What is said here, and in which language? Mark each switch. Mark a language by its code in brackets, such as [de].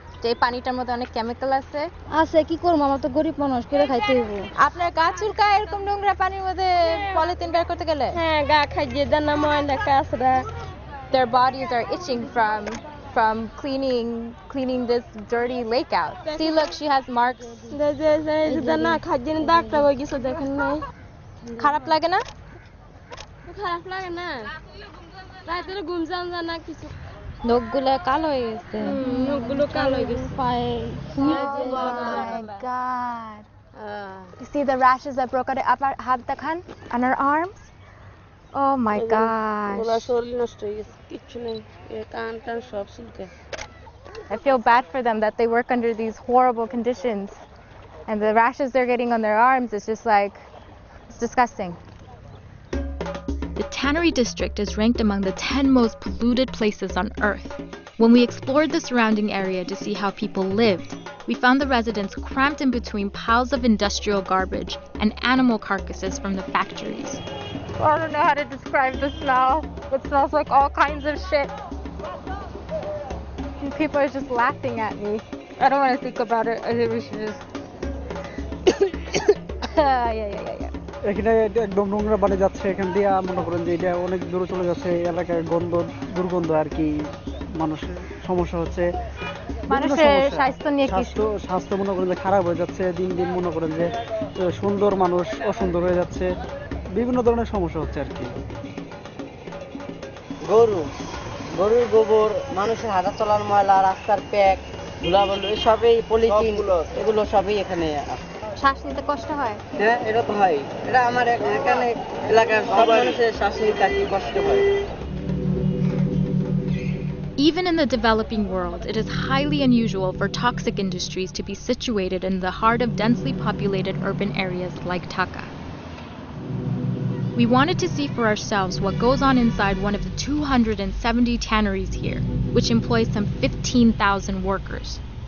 [bn] যে এই পানিটার মধ্যে অনেক কেমিক্যাল আছে? আছে কি করব, আমরা তো গরিব মানুষ, করে খাইতে হইব। আপনার গা চুলকায় এরকম নোংরা পানির মধ্যে পলিথিন বের করতে গেলে? হ্যাঁ, গা খাইয়ে দেন না ময়লা কাঁচরা। [en] Their bodies are itching from cleaning this dirty lake out. See, look, she has marks. [bn] না খাইয়ে দাগটা হয়ে গেছে, দেখেন নাই? খারাপ লাগে না? খারাপ লাগে না, রাতে ঘুম যান না কিছু। নখগুলো কালো হয়ে গেছে। নখগুলো কালো হয়ে গেছে পায়ে। [en] Oh my God. You see the rashes that broke out [bn] আপনার হাত দেখান [en] on her arms? Oh my gosh. [bn] OLA শরীর নষ্ট হয়ে গেছে, কিছু নেই, কান টান সব চুলকে। [en] I feel bad for them that they work under these horrible conditions, and the rashes they're getting on their arms is just like, it's disgusting. The Tannery District is ranked among the 10 most polluted places on Earth. When we explored the surrounding area to see how people lived, we found the residents cramped in between piles of industrial garbage and animal carcasses from the factories. I don't know how to describe the smell. It smells like all kinds of shit. And people are just laughing at me. I don't want to think about it. I think we should just... yeah. [bn] এখানে একদম নোংরা পানি যাচ্ছে, এখান দিয়ে মনে করেন যে এটা অনেক দূরে চলে যাচ্ছে, এলাকায় দুর্গন্ধ আর কি, মানুষের সমস্যা হচ্ছে, মানুষের স্বাস্থ্য মনে করেন যে খারাপ হয়ে যাচ্ছে, দিন দিন মনে করেন যে সুন্দর মানুষ অসুন্দর হয়ে যাচ্ছে, বিভিন্ন ধরনের সমস্যা হচ্ছে আর কি। গরুর গোবর, মানুষের হাঁটা চলার ময়লা, রাস্তার প্যাক, ধুলাবালু, সবই পলিথিন, এগুলো সবই এখানে। শ্বাস নিতে কষ্ট হয়? হ্যাঁ, এটা তো হয়, এটা আমার এখানে এলাকার সব মানুষের শ্বাস নিতে কষ্ট হয়। [en] Even in the developing world, it is highly unusual for toxic industries to be situated in the heart of densely populated urban areas like Dhaka. We wanted to see for ourselves what goes on inside one of the 270 tanneries here, which employs some 15,000 workers.